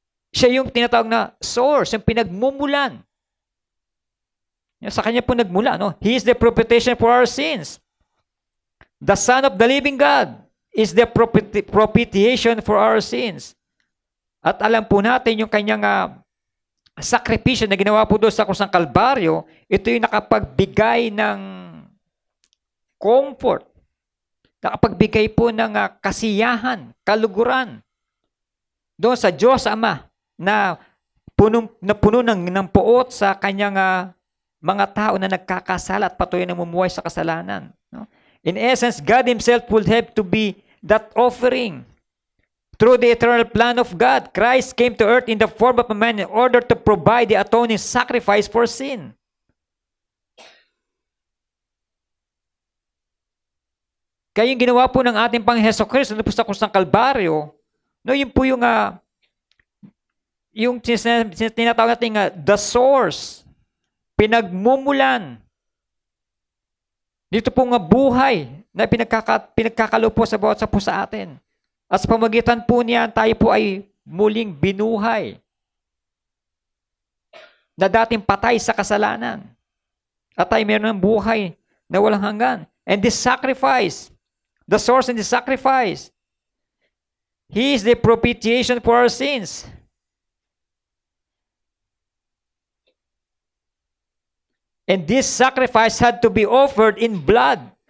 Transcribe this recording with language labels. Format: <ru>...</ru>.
<tl>Siya yung tinatawag na source, yung pinagmumulan. Sa Kanya po nagmula. No?</tl> <en>He is the propitiation for our sins. The Son of the living God is the propitiation for our sins.</en> <tl>At alam po natin yung Kanyang sakripisyo na ginawa po doon sa krus ng Kalbaryo, ito yung nakapagbigay ng comfort, nakapagbigay po ng kasiyahan, kaluguran doon sa Diyos Ama na puno ng puot sa Kanyang mga tao na nagkakasala at patuloy na namumuhay sa kasalanan. No?</tl> <en>In essence, God Himself would have to be that offering. Through the eternal plan of God, Christ came to earth in the form of a man in order to provide the atoning sacrifice for sin.</en> <tl>Kaya yung ginawa po ng ating Panginoon Hesukristo po sa krus ng Kalbaryo, no, yun po yung tinatawag natin the source, pinagmumulan. Dito po buhay na pinagkakalo po sa bawat po sa atin. At sa pamagitan po niyan, tayo po ay muling binuhay na dating patay sa kasalanan. At tayo meron ng buhay na walang hanggan.</tl> <en>And this sacrifice, the source in the sacrifice, He is the propitiation for our sins. And this sacrifice had to be offered in blood.</en>